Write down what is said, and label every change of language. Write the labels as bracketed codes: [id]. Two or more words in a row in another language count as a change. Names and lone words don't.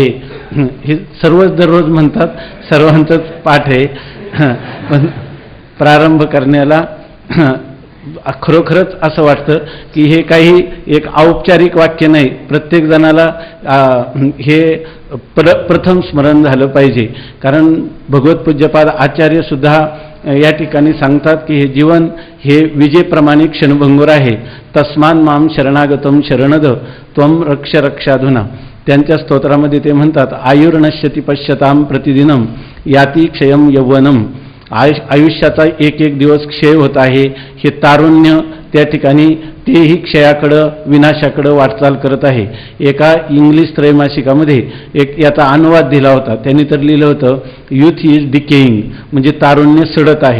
[mr] हे सर्वच दररोज म्हणतात, सर्वांचंच पाठ आहे, पण प्रारंभ करण्याला खरोखरच असं वाटतं की हे काही एक औपचारिक वाक्य नाही, प्रत्येक जणाला हे प्रथम स्मरण झालं पाहिजे. कारण भगवत पूज्यपाद आचार्य सुद्धा या ठिकाणी सांगतात की हे जीवन हे विजेप्रमाणे क्षणभंगुर आहे. [sa] तस्मान माम शरणागतम शरणद त्वम रक्ष रक्षाधुना. [mr] त्यांच्या स्तोत्रामध्ये ते म्हणतात, [sa] आयुर्नश्यति पश्यताम प्रतिदिनम याती क्षयम यौवनम. [mr] आयुष्याचा एक एक दिवस क्षय होत आहे. हे तारुण्य त्या ठिकाणी तेही क्षयाकडं विनाशाकडं वाटचाल करत आहे. एका इंग्लिश त्रैमासिकामध्ये एक याचा अनुवाद दिला होता. त्यांनी तर लिहिलं होतं, [en] youth is decaying, [mr] म्हणजे तारुण्य सडत आहे.